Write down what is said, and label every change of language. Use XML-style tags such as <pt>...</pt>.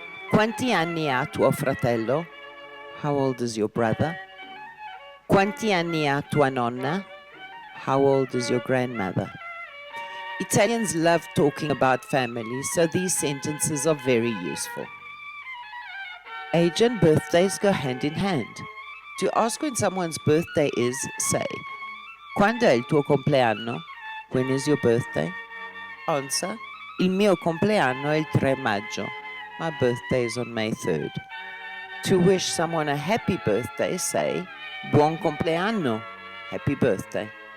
<it>Quanti anni ha tuo fratello?</it> <en>How old is your brother?</en> <it>Quanti anni ha tua nonna?</it> <en>How old is your grandmother? Italians love talking about family, so these sentences are very useful. Age and birthdays go hand in hand. To ask when someone's birthday is, say,</en> <it>quando è il tuo compleanno?</it> <en>When is your birthday? Answer,</en> <it>il mio compleanno è il 3 maggio.</it> <en>My birthday is on May 3rd. To wish someone a happy birthday, say,</en> <it>buon compleanno,</it> <en>happy birthday.</en>